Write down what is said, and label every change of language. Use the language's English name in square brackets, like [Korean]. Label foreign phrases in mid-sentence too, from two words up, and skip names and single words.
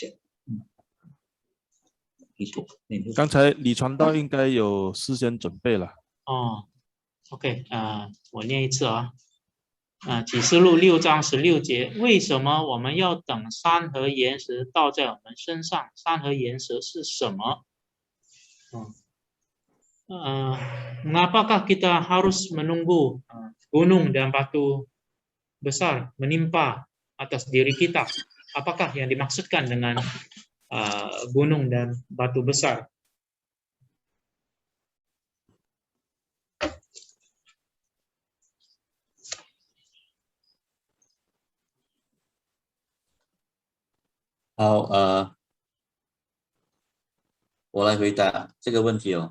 [Chinese] 刚才李传道应该有事先准备了。 OK， 我念一次啊。启示录6章16节，为什么我们要等山和岩石倒在我们身上？山和岩石是什么？ [Indonesian] Mengapakah kita harus menunggu gunung dan batu besar menimpa atas diri kita? Apakah yang dimaksudkan dengan gunung dan batu besar? [Chinese] Hao, 我来回答这个问题哦。